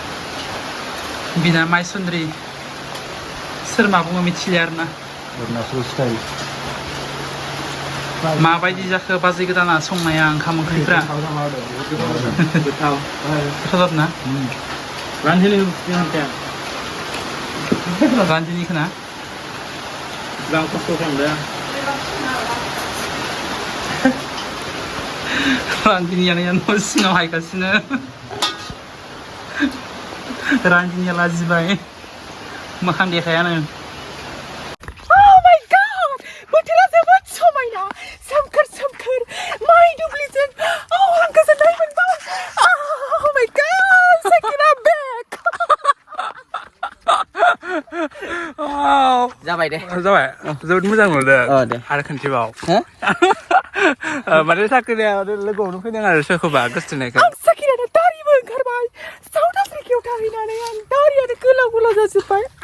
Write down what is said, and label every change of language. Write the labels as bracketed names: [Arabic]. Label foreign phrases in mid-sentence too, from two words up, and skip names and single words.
[Bodo] बिना माइसुन्द्रि सोर मा बुङो मिथिलिया आरोना माबायदि जाखो बाजै गोदाना संनाया ओंखाम ओंख्रिफ्रा गोथाव ना रान्दिनिखौ ना गां खस्थ' खालामदों रान्दिनियानो न' सिङाव हायगासिनो रान्दिनिया लाजिबाय मोखां देखायानो [English] oh my god [Bodo] बोथोरा जोबोद समायना सोमखोर सोमखोर माइ दुब्लिजों आं गोजोननाय मोनबाय [English] oh my god [Bodo] Shakira back जाबाय दे जाबाय जोबोद मोजां मोनदों दे आरो खनसेबाव माने साख्रिया लोगोआवनो फैदों आरो सोरखौबा गोसोथोनायखौ आं साकिरानो दारिबो ओंखारबाय साउथ आफ्रिकायाव थाहैनानै आं दारियानो गोलाव गोलाव जाजोब्बाय